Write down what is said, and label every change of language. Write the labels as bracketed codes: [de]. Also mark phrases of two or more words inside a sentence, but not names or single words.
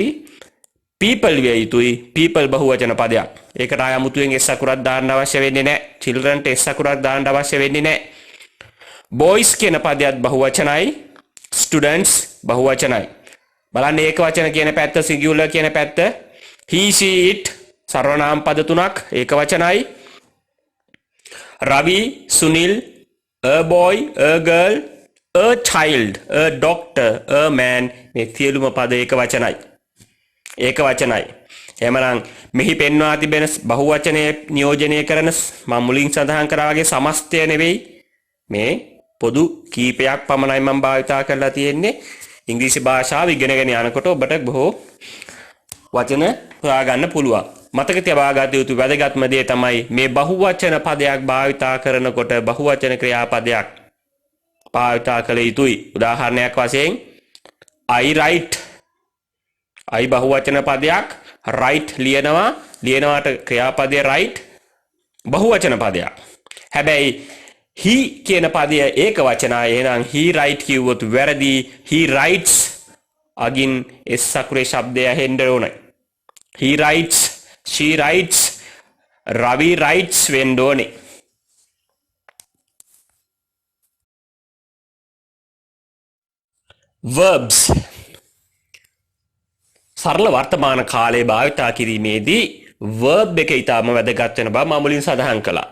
[si] people විය යුතුයි. people බහුවචන පදයක්. ඒකට ආය අමුතුවෙන් s අකුරක් දාන්න අවශ්‍ය වෙන්නේ නැහැ. children ට s අකුරක් දාන්න අවශ්‍ය වෙන්නේ නැහැ. [en] boys කියන [si] පදයක් බහුවචනයි. students බහුවචනයි. බලන්න ඒක වචන කියන පැත්ත, singular කියන පැත්ත. [en] he she it [si] සර්වනාම පද තුනක් ඒක වචනයි. [en] Ravi, Sunil, a boy, a girl, a child, a doctor, a man [si] මේ සියලුම පද ඒක වචනයි. ඒක වචනයි. එහෙමනම් මෙහි පෙන්වා තිබෙන බහුවචනයේ නියෝජනය කරන මම මුලින් සඳහන් කරා වගේ සමස්තය නෙවෙයි. මේ පොදු කීපයක් පමණයි මම භාවිතා කරලා තියෙන්නේ. ඉංග්‍රීසි භාෂාව ඉගෙනගෙන යනකොට ඔබට බොහෝ වචන හොයාගන්න පුළුවන්. මතක තබා ගත යුතු වැදගත්ම දේ තමයි මේ බහුවචන පදයක් භාවිතා කරනකොට බහුවචන ක්‍රියාපදයක් භාවිතා කළ යුතුයි. උදාහරණයක් වශයෙන් [en] I write. [si] I බහුවචන පදයක්, write ලියනවාට ක්‍රියාපදය write බහුවචන පදයක්. හැබැයි he කියන පදය ඒක වචනයි. එහෙනම් [en] he write [si] කිව්වොත් වැරදි. [en] he writes [si] අගින් s අකුරේ ශබ්දය ඇහෙන්න ඕනේ. [en] he writes, she writes, Ravi writes [si] වෙන්න ඕනේ. verbs සරල වර්තමාන කාලයේ භාවිතා කිරීමේදී verb එක ඊටම වැදගත් වෙන බව මම මුලින් සඳහන් කළා.